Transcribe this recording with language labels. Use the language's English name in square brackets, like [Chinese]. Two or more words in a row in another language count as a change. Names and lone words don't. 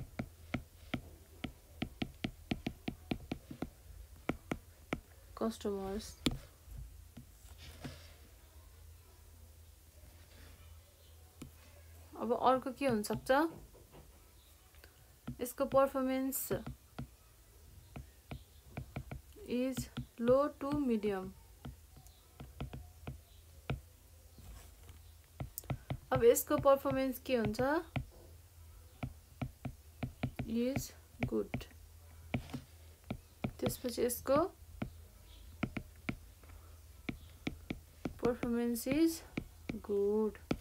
[Nepali] कस्टमर्स। अब अर्को के हुन सक्छ, यसको [English] performance is low to medium. [Nepali] अब यसको पर्फर्मेन्स के हुन्छ [English] is good [Nepali] त्यसपछि यसको [English] performance is good